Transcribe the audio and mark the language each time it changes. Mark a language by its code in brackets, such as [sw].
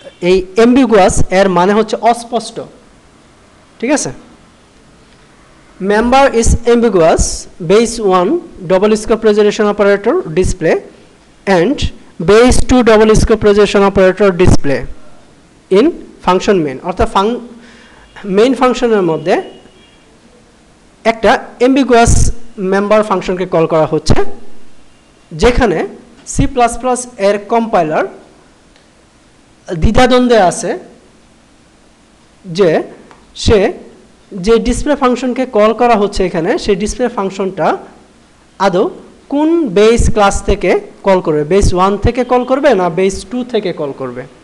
[bn] এই অ্যাম্বিগুয়াস এর মানে হচ্ছে অস্পষ্ট, ঠিক আছে। [en] member is ambiguous, base 1 double scope resolution operator display and base 2 double scope resolution operator display in function main। [bn] অর্থাৎ মেইন ফাংশনের মধ্যে একটা ambiguous member ফাংশনকে কল করা হচ্ছে, যেখানে C++ এর কম্পাইলার দ্বিধাদ্বন্দ্বে আছে যে সে যে ডিসপ্লে ফাংশনকে কল করা হচ্ছে এখানে, সেই ডিসপ্লে ফাংশনটা আদৌ কোন বেস ক্লাস থেকে কল করবে, বেস 1 থেকে কল করবে না বেস 2 থেকে কল করবে।